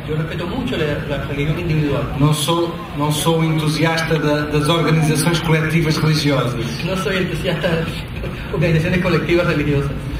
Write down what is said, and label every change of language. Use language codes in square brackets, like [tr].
[es] Yo respeto mucho la religión individual. [pt] Não sou entusiasta das organizações coletivas religiosas, [es] No soy entusiasta de organizaciones colectivas religiosas.